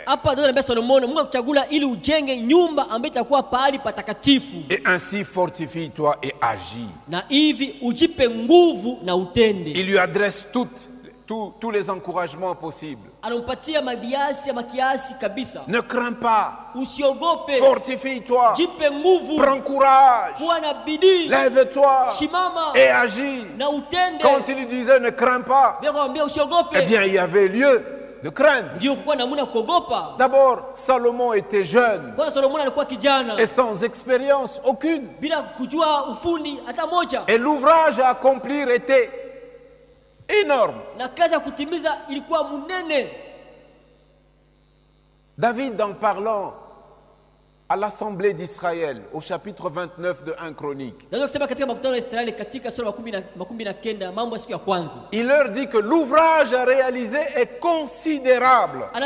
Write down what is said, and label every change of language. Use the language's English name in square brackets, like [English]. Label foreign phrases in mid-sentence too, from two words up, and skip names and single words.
[Swahili] Hapa ndio anambia Solomono, Mungu akuchagula ili ujenge nyumba ambayo itakuwa pahali patakatifu. [French] Et ainsi fortifie-toi et agis. [Swahili] Na hivi ujipe nguvu na utende. [French] Il lui adresse tous les encouragements possibles. [Swahili] Anampatia mabiasi ya makiasi kabisa. [French] Ne crains pas. [Swahili] Usiogope. [French] Fortifie-toi. [Swahili] Jipe nguvu. [French] Prends courage. [Swahili] Kuwa na bidii. [French] Lève-toi. [Swahili] Shimama. [French] Et agis. [Swahili] Na utende. [French] Quand il disait ne crains pas, eh bien il y avait lieu de craindre. [Swahili] Ndio kuwa na muda kuogopa. [French] D'abord, Salomon était jeune. [Swahili] Kwa Solomono alikuwa kijana. [French] Et sans expérience aucune. [Swahili] Bila kujua ufundi hata moja. [French] Et l'ouvrage à accomplir était énorme. [Swahili] Na kazi ya kutimiza ilikuwa munene. [French] David, en parlant à l'Assemblée d'Israël, au chapitre 29 de 1 Chronique, il leur dit que l'ouvrage à réaliser est considérable.